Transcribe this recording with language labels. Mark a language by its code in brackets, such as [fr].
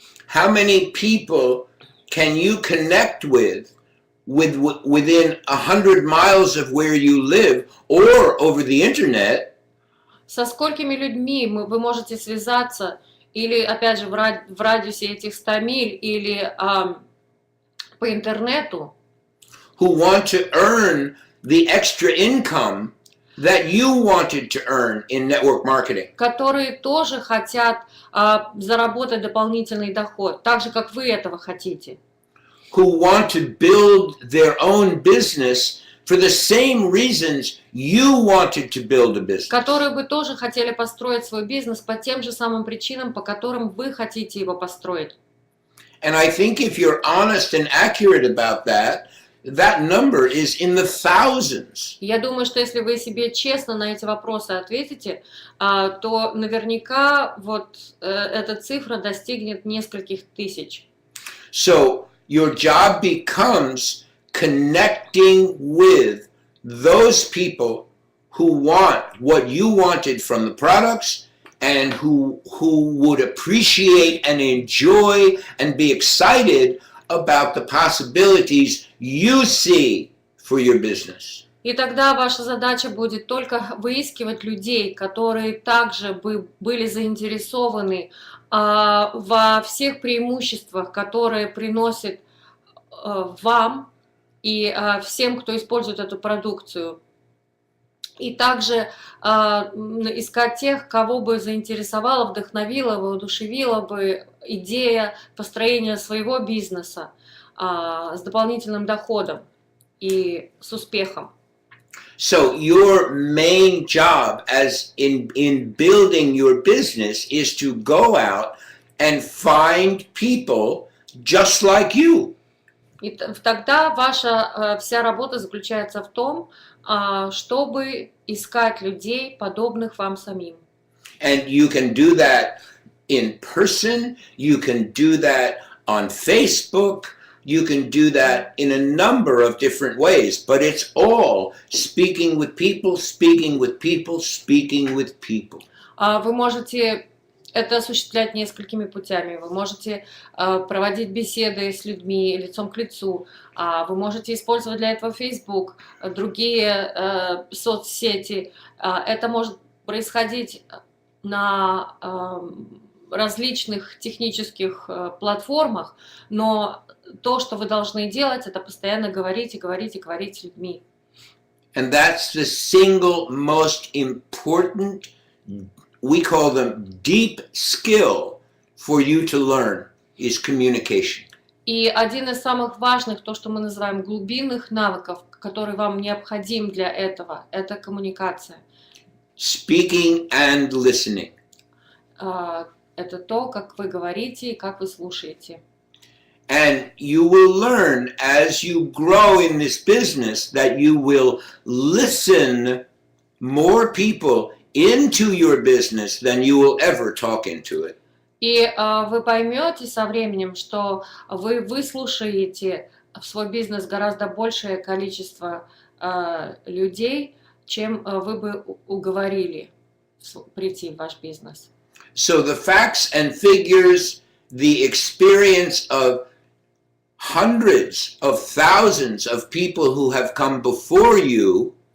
[en] How many people can you connect with within 100 miles of where you live or over the internet? [ru] Со сколькими людьми вы можете связаться, или, опять же, в радиусе этих 100 миль, или по интернету, [en] who want to earn the extra income that you wanted to earn in network marketing? [ru] которые тоже хотят заработать дополнительный доход, так же, как вы этого хотите. [en] Who want to build their own business for the same reasons you wanted to build a business. [ru] Которые бы тоже хотели построить свой бизнес по тем же самым причинам, по которым вы хотите его построить. [en] And I think if you're honest and accurate about that, that number is in the thousands. [ru] Я думаю, что если вы себе честно на эти вопросы ответите, то наверняка вот эта цифра достигнет нескольких тысяч. [en] So your job becomes connecting with those people who want what you wanted from the products and who would appreciate and enjoy and be excited about the possibilities you see for your business. [ru] И тогда ваша задача будет только выискивать людей, которые также были заинтересованы во всех преимуществах, которые приносят вам и всем, кто использует эту продукцию. И также искать тех, кого бы заинтересовала, вдохновила, воодушевила бы идея построения своего бизнеса с дополнительным доходом и с успехом. [en] So your main job as in building your business is to go out and find people just like you. [ru] И тогда ваша вся работа заключается в том, чтобы искать людей, подобных вам самим. [en] And you can do that in person, you can do that on Facebook, you can do that in a number of different ways, but it's all speaking with people, speaking with people, speaking with people. [ru] Вы можете это осуществлять несколькими путями. Вы можете проводить беседы с людьми лицом к лицу. Вы можете использовать для этого Facebook, другие соцсети. Это может происходить на различных технических платформах, но то, что вы должны делать, это постоянно говорить и говорить и говорить с людьми. [en] And that's the single most important, we call them deep skill for you to learn, is communication. [ru] И один из самых важных, то, что мы называем глубинных навыков, который вам необходим для этого, это коммуникация. [en] Speaking and listening. [ru] Это то, как вы говорите и как вы слушаете. [en] And you will learn as you grow in this business that you will listen more people into your business than you will ever talk into it. [ru] И вы поймете со временем, что вы выслушаете в свой бизнес гораздо большее количество людей, чем вы бы уговорили прийти в ваш бизнес. [en] So the facts and figures, the experience of hundreds of thousands of people who have come before you,